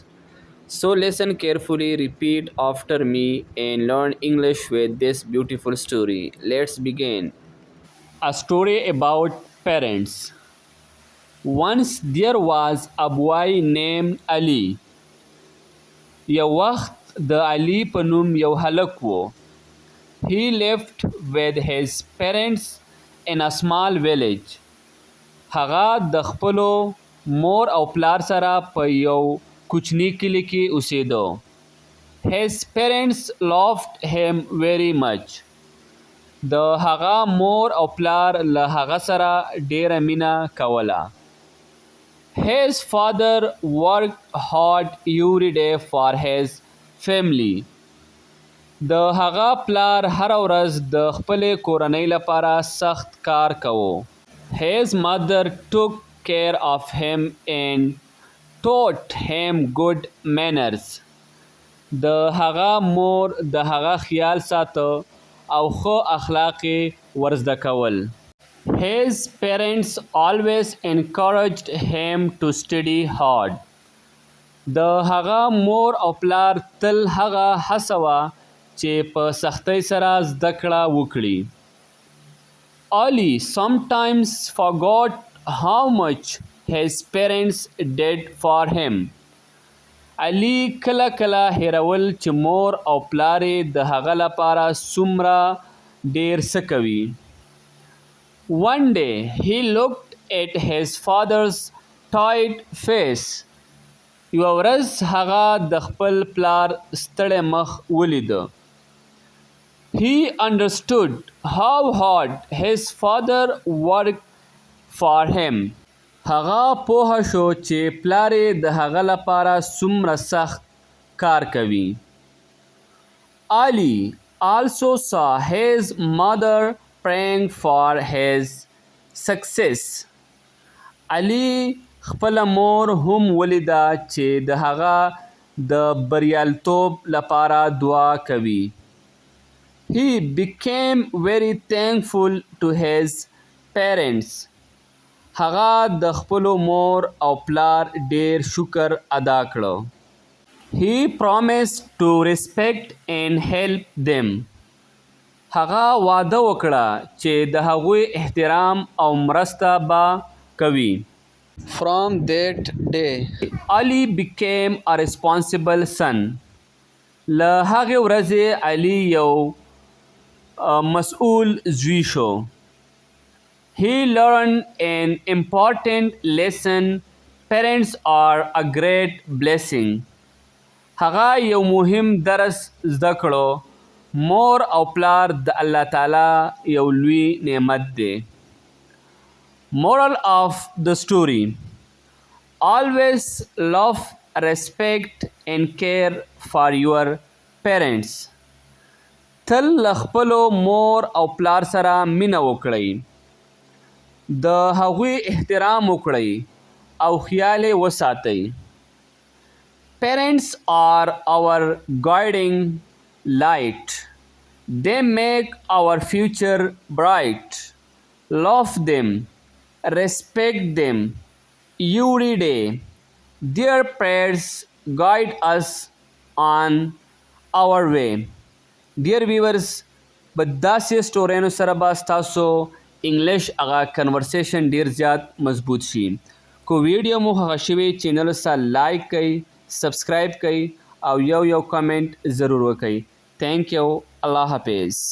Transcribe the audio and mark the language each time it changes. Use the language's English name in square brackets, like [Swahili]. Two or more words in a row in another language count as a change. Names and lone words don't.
[English] So listen carefully, repeat after me, and learn English with this beautiful story. Let's begin. A story about parents. Once there was a boy named Ali. [Pashto] یو وخت د علي په نوم یو هلک و. [English] He lived with his parents in a small village. [Pashto] هغه د خپلو مور او پلار سره په یو کوچني کلي کې اوسېده. [English] His parents loved him very much. [Pashto] د هغه مور او پلار له هغه سره ډیره مینه کوله. [English] His father worked hard every day for his family. [Pashto] د هغه پلار هر ورځ د خپلې کورنۍ لپاره سخت کار کوو. [English] His mother took care of him and taught him good manners. [Pashto] د هغه مور د هغه خیال ساته او ښه اخلاق یې ورزده کول. [English] His parents always encouraged him to study hard. [Pashto] د هغه مور او پلار تل هغه هڅوه چې په سختۍ سره زده کړه وکړي. [English] Ali sometimes forgot how much his parents did for him. [Pashto] علي کله کله هیرول چې مور او پلار یې د هغه لپاره څومره ډیر څه کوي. [English] One day he looked at his father's tired face. [Pashto] یوه ورځ هغه د خپل پلار ستړی مخ ولیده. [English] He understood how hard his father worked for him. [Pashto] هغه پوه شو چې پلار یې د هغه لپاره څومره سخت کار کوي. [English] Ali also saw his mother praying for his success. [Pashto] علي خپله مور هم ولیده چې د هغه د بریالیتوب لپاره دعا کوي. [English] He became very thankful to his parents. [Pashto] هغه د خپلو مور او پلار ډیر شکر ادا کړه. [English] He promised to respect and help them. [Pashto] هغه وعده وکړه چې د هغوی احترام او مرسته به کوي. [English] From that day, Ali became a responsible son. [Pashto] له هغې ورځې علي یو مسؤل زوی شو. [English] He learned an important lesson. Parents are a great blessing. [Pashto] هغه یو مهم درس زده کړو. مور او پلار د الله تعالی یو لوی نعمت دی. [English] Moral of the story: always love, respect and care for your parents. [Pashto] تل له خپلو مور او پلار سره مینه وکړئ. د هغوی احترام وکړئ او خیال یې وساتئ. [English] Parents are our guiding light. They make our future bright. Love them, respect them every day. Their prayers guide us on our way. Dear viewers, [Pashto] په داسې سټوریانو سره به ستاسو انګلیش هغه کنورسیشن ډیر زیات مضبوط شي. کو ویډیو مو خوښه شوي چینل سره لایک کړئ، سبسکرایب کړئ او یو کمنټ ضرور وکړئ. [English] thank you. [Pashto] الله حافظ.